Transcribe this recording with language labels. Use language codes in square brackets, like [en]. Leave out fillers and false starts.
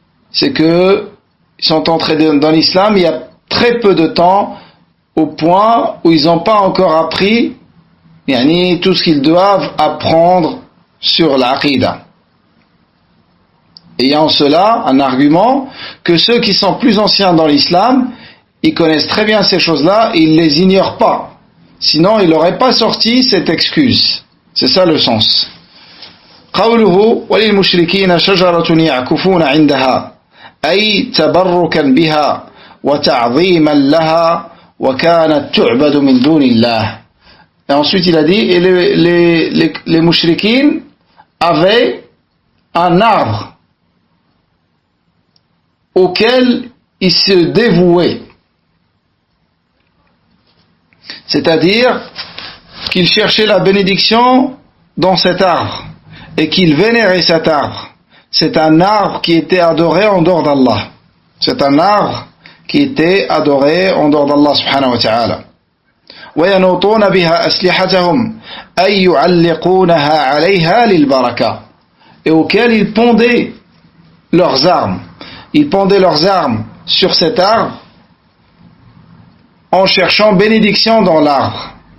[fr] C'est que ils sont entrés dans l'islam il y a très peu de temps, au point où ils n'ont pas encore appris tout ce qu'ils doivent apprendre sur l'aqida. Et il y a en cela un argument que ceux qui sont plus anciens dans l'islam, ils connaissent très bien ces choses-là et ils ne les ignorent pas. Sinon, ils n'auraient pas sorti cette excuse. C'est ça le sens. [ar] قوله وللمشركين شجرة يعكفون عندها أي تبركا بها وتعظيما لها وكانت تعبد من دون الله. [fr] Et ensuite il a dit, et les mushrikines avaient un arbre auquel ils se dévouaient. C'est-à-dire qu'ils cherchaient la bénédiction dans cet arbre et qu'ils vénéraient cet arbre. C'est un arbre qui était adoré en dehors d'Allah. C'est un arbre qui était adoré en dehors d'Allah subhanahu wa ta'ala. [ar] وينوطون بها أسلحتهم أي يعلقونها عليها للبركة. [fr] Et auquel ils pendaient leurs armes. Ils pendaient leurs armes sur cet arbre en cherchant bénédiction dans l'arbre.